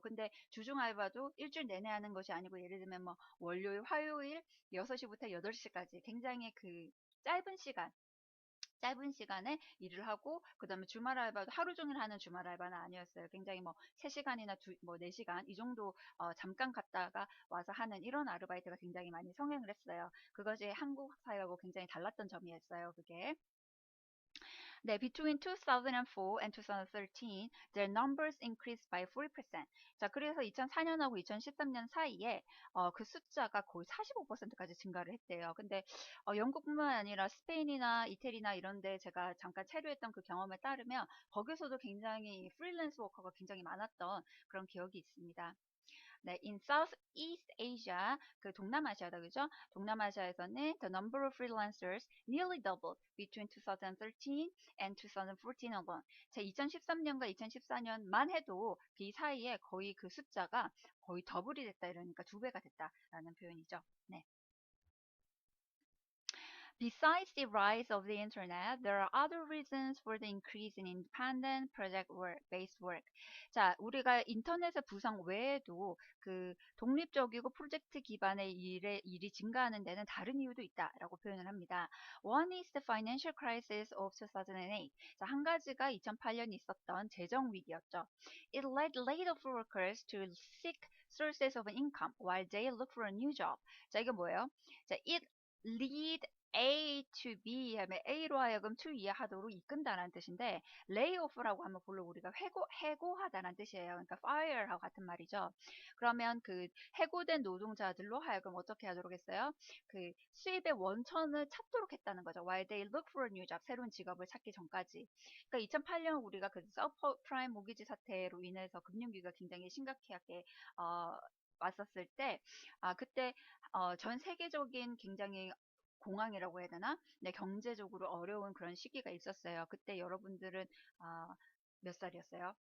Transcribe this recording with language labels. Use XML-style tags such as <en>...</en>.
<ko>근데 주중 알바도 일주일 내내 하는 것이 아니고 예를 들면 뭐 월요일, 화요일 6시부터 8시까지 굉장히 그 짧은 시간에 일을 하고 그다음에 주말 알바도 하루 종일 하는 주말 알바는 아니었어요. 굉장히 뭐 3시간이나 뭐 4시간 이 정도 잠깐 갔다가 와서 하는 이런 아르바이트가 굉장히 많이 성행을 했어요. 그것이 한국 사회하고 굉장히 달랐던 점이었어요. 그게.</ko> <en>네, between 2004 and 2013, their numbers increased by 40%.</en> <ko>자, 그래서 2004년하고 2013년 사이에 그 숫자가 거의 45%까지 증가를 했대요. 근데 영국뿐만 아니라 스페인이나 이태리나 이런 데 제가 잠깐 체류했던 그 경험에 따르면 거기서도 굉장히 프리랜스 워커가 굉장히 많았던 그런 기억이 있습니다. 네,</ko> <en>in Southeast Asia,</en> <ko>그 동남아시아다, 그죠? 동남아시아에서는</ko> <en>the number of freelancers nearly doubled between 2013 and 2014 alone.</en> <ko>제 2013년과 2014년만 해도 그 사이에 거의 그 숫자가 거의 더블이 됐다 이러니까 두 배가 됐다라는 표현이죠. 네.</ko> <en>Besides the rise of the internet, there are other reasons for the increase in independent project work, based work.</en> <ko>자, 우리가 인터넷의 부상 외에도 그 독립적이고 프로젝트 기반의 일이 증가하는 데는 다른 이유도 있다라고 표현을 합니다.</ko> <en>One is the financial crisis of 2008.</en> <ko>자, 한 가지가 2008년 있었던 재정 위기였죠.</ko> <en>It led laid-off workers to seek sources of income while they look for a new job.</en> <ko>자, 이게 뭐예요? 자,</ko> <en>it lead A to B</en> <ko>하면 A로 하여금 to 이하하도록 이끈다라는 뜻인데 layoff라고 하면 물론 우리가 해고하다라는 뜻이에요. 그러니까 fire하고 같은 말이죠. 그러면 그 해고된 노동자들로 하여금 어떻게 하도록 했어요? 그 수입의 원천을 찾도록 했다는 거죠.</ko> <en>While they look for a new job,</en> <ko>새로운 직업을 찾기 전까지. 그러니까 2008년 우리가 그 서브프라임 모기지 사태로 인해서 금융위기가 굉장히 심각하게 왔었을 때, 그때 전 세계적인 굉장히 공황이라고 해야 되나? 네, 경제적으로 어려운 그런 시기가 있었어요. 그때 여러분들은 몇 살이었어요?</ko>